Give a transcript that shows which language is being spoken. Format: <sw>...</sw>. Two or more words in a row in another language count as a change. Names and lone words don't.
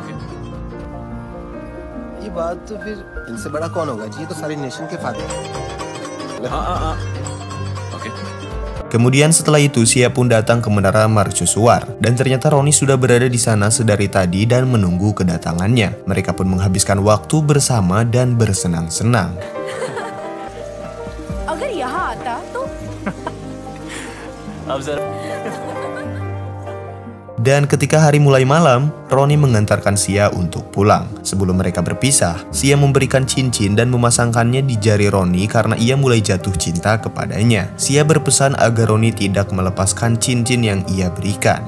<id>Kemudian setelah itu Sia pun datang ke menara mercusuar dan ternyata Roni sudah berada di sana sedari tadi dan menunggu kedatangannya. Mereka pun menghabiskan waktu bersama dan bersenang-senang.</id> <hi>अगर यहाँ आता तो</hi> <id>Dan ketika hari mulai malam, Roni mengantarkan Sia untuk pulang. Sebelum mereka berpisah, Sia memberikan cincin dan memasangkannya di jari Roni karena ia mulai jatuh cinta kepadanya. Sia berpesan agar Roni tidak melepaskan cincin yang ia berikan.</id>